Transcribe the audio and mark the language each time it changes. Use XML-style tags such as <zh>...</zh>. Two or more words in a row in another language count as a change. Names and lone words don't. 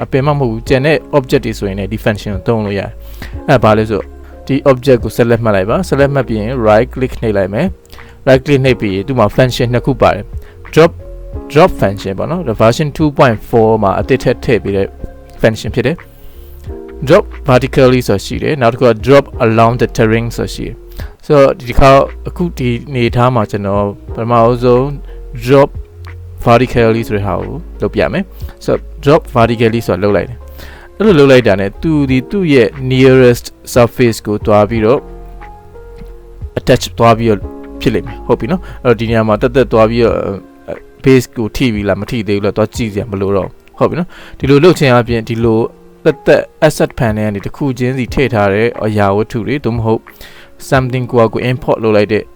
<my>ပင်မှမဟုတ်ဘူးကျန်တဲ့ object တွေဆိုရင်လည်းဒီ function ကိုသုံးလို့ရတယ်အဲ့ဘာလဲဆိုဒီ object ကို select မှတ်လိုက်ပါ select မှတ်ပြီးရင်</my> <en>right click</en> <my>နှိပ်လိုက်မယ်</my> <en>right click</en> <my>နှိပ်ပြီးဒီမှာ function နှစ်ခုပါတယ်</my> <en>drop function</en> <my>ပေါ့နော် version 2.4 မှာအသစ်ထည့်ပေးတဲ့ function ဖြစ်တယ်</my> <en>drop vertically</en> <my>ဆိုရှိတယ်နောက်တစ်ခုက</my> <en>drop along the terrain</en> <my>ဆိုရှိတယ်ဆိုတော့ဒီခါအခုဒီ နေထားမှာကျွန်တော်ပထမဆုံး</my> <en>drop vertically</en> <my>ဆိုတဲ့ဟာကိုလုပ်ပြမယ်ဆိုတော့</my> <en>drop vertically</en> <my>ဆိုတော့လုပ်လိုက်တယ်အဲ့လိုလုပ်လိုက်တာ ਨੇ သူ့ရဲ့</my> <en>nearest surface</en> <my>ကိုတွားပြီးတော့ attach တွားပြီးတော့ဖြစ်လိမ့်မယ်ဟုတ်ပြီနော်အဲ့တော့ဒီနေရာမှာတက်တွားပြီးတော့ base ကိုထိ ပြီလားမထိသေးဘူးလားတွားကြည့်စရာမလိုတော့ဟုတ်ပြီနော်ဒီလိုလုပ်ချင်အပြင်ဒီလိုတက်</my> <en>asset pan</en> <my>နဲ့ဒီတစ်ခုချင်းစီထည့်ထားတဲ့အရာဝတ္ထုတွေသို့မဟုတ် something ကို import လုပ်လိုက်တဲ့အ</my>